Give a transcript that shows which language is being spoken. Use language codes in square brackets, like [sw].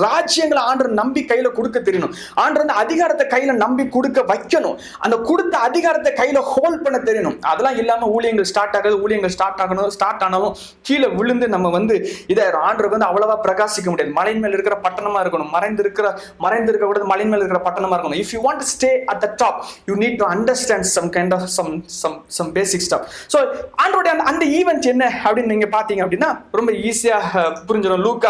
[ta] ராஜ்யங்களை ஆண்டவர் நம்பி கையில கொடுக்க தெரியணும். ஆண்டவர் அந்த அதிகாரத்தை கையில நம்பி கொடுக்க வைக்கணும். அந்த கொடுத்த அதிகாரத்தை கையில ஹோல்ட் பண்ண தெரியணும். அதெல்லாம் இல்லாம ஊழியங்கள் ஸ்டார்ட் ஆகுது. ஊழியங்கள் ஸ்டார்ட் ஆனாலும் கீழே விழுந்து நம்ம வந்து இதை ஆண்டவருக்கு வந்து அவ்வளவா பிரகாசிக்க முடியாது. மலையின் மேல் இருக்கிற பட்டணமா இருக்கணும். மறைந்திருக்க கூட மலையின் மேல் இருக்கிற பட்டணமா இருக்கணும். [en] If you want to stay at the top, you need to understand some kind of some basic stuff. [ta] So ஆண்டவருடைய அந்த ஈவென்ட் என்ன அப்படின்னு நீங்க பாத்தீங்க அப்படின்னா ரொம்ப ஈஸியா புரிஞ்சிடும்.